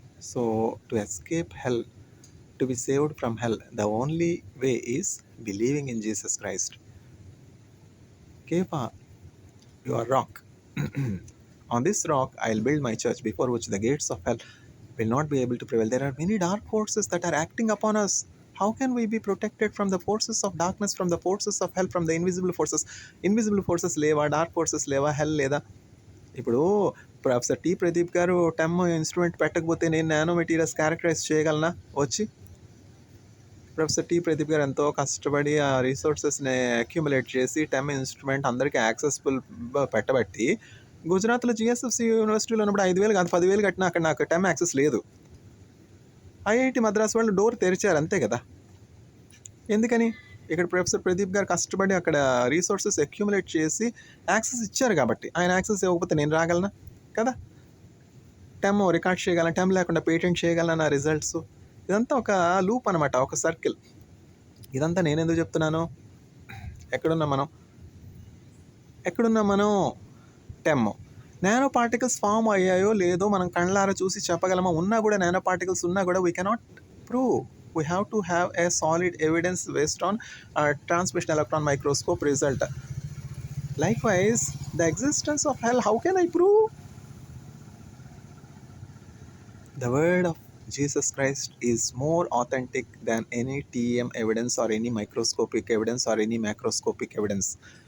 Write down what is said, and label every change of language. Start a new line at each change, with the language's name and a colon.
English: So to escape hell, to be saved from hell, the only way is believing in Jesus Christ. Kefa, you are rock. On this rock I will build my church, before which the gates of hell will not be able to prevail. There are many dark forces that are acting upon us. How can we be protected from the forces of darkness, from the forces of hell, from the invisible forces? Invisible forces
Telugu: లేవా? Dark forces లేవా? హెల్ లేదా? ఇప్పుడు professor T Pradeep గారు టెమ్ instrument పెట్టకపోతే నేను nano materials characterise చేయగలనా? వచ్చి professor T Pradeep గారు ఎంతో కష్టపడి ఆ రీసోర్సెస్ని అక్యుములేట్ చేసి టెమ్ ఇన్స్ట్రుమెంట్ అందరికీ యాక్సెసిబుల్ పెట్టబట్టి, గుజరాత్లో జిఎస్ఎఫ్సి యూనివర్సిటీలో ఉన్నప్పుడు 5,000 కాదు 10,000 కట్టినా అక్కడ నాకు టెమ్ యాక్సెస్ లేదు. ఐఐటి మద్రాస్ వాళ్ళు డోర్ తెరిచారు, అంతే కదా. ఎందుకని? ఇక్కడ ప్రొఫెసర్ ప్రదీప్ గారు కష్టపడి అక్కడ రిసోర్సెస్ అక్యుములేట్ చేసి యాక్సెస్ ఇచ్చారు కాబట్టి. ఆయన యాక్సెస్ ఇవ్వకపోతే నేను రాగలనా? కదా! టెమ్ రికార్డ్ చేయగలను, టెమ్ లేకుండా పేటెంట్ చేయగలను నా రిజల్ట్స్. ఇదంతా ఒక లూప్ అనమాట, ఒక సర్కిల్. ఇదంతా నేనెందుకు చెప్తున్నాను? ఎక్కడున్నాం మనం? టెమ్. నానో పార్టికల్స్ ఫామ్ అయ్యాయో లేదో మనం కళ్ళారా చూసి చెప్పగలమా? ఉన్నా కూడా నానో పార్టికల్స్ ఉన్నా కూడా
English: We cannot prove. We have to have a solid evidence based on transmission electron microscope result. Likewise, the existence of hell, how can I prove? The word of Jesus Christ is more authentic than any TEM evidence or any microscopic evidence or any macroscopic evidence.